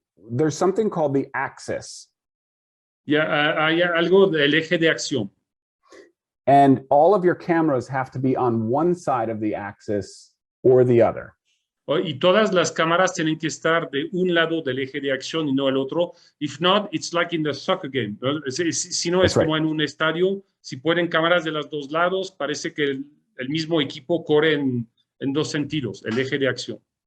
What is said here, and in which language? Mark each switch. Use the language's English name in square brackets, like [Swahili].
[English] There's something called the axis. [Spanish] Hay algo del eje de acción. [English] And all of your cameras have to be on one side of the axis or the other. [Spanish] Y todas las cámaras tienen que estar de un lado del eje de acción y no el otro. [English] If not, it's like in the soccer game. [Spanish] Si no, es como en un estadio. Si ponen cámaras de los dos lados, parece que el mismo equipo corre en dos sentidos, el eje de acción.